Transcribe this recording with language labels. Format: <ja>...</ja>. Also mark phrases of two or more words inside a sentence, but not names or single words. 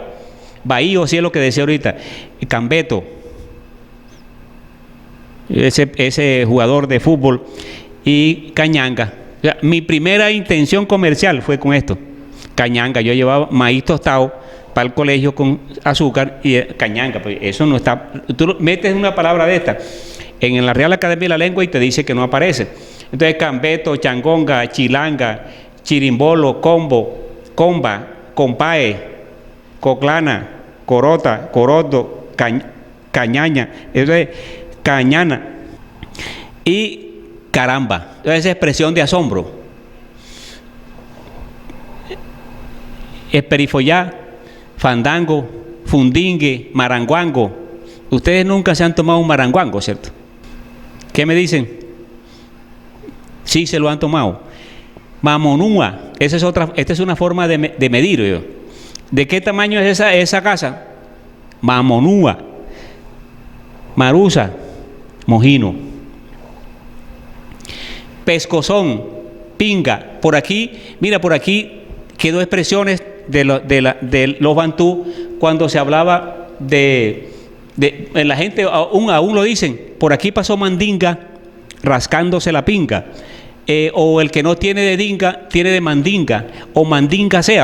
<es>Bahío, sí es lo que decía ahorita. Cambeto, ese jugador de fútbol, y cañanga. O sea, mi primera intención comercial fue con esto, cañanga. Yo llevaba maíz tostado para el colegio con azúcar y cañanga, pues eso no está. Tú metes una palabra de esta en la Real Academia de la Lengua y te dice que no aparece. Entonces, cambeto, changonga, chilanga, chirimbolo, combo, comba, compae, coclana, corota, coroto, cañaña, eso es cañana y caramba. Entonces, esa expresión de asombro. Esperifollá, fandango, fundingue, maranguango. Ustedes nunca se han tomado un maranguango, ¿cierto? ¿Qué me dicen? Sí, se lo han tomado. Mamonúa, esta es una forma de medir. ¿Yo? ¿De qué tamaño es esa casa? Mamonúa. Marusa, mojino. Pescozón, pinga. Por aquí, mira, por aquí quedó expresiones de los bantú cuando se hablaba de la gente, aún lo dicen, por aquí pasó mandinga rascándose la pinga, o el que no tiene de dinga tiene de mandinga, o mandinga sea.</es>